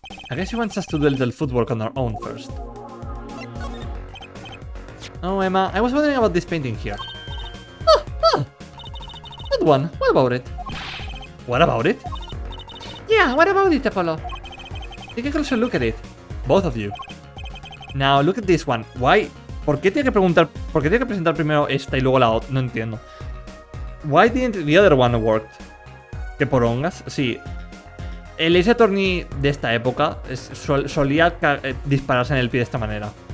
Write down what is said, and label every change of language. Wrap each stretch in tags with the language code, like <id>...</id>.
<en>I guess she wants us to do a little footwork on our own first. Oh, Emma, I was wondering about this painting here. That one, what about it? What about it? Yeah, what about it, Apollo? Take a closer look at it. Both of you. Now, look at this one. Why?</en> <es>¿Por qué tiene que presentar primero esta y luego la otra? No entiendo.</es> <en>Why didn't the other one work?</en> <es>¿Qué porongas? Sí. El Ace Attorney de esta época solía dispararse en el pie de esta manera.</es>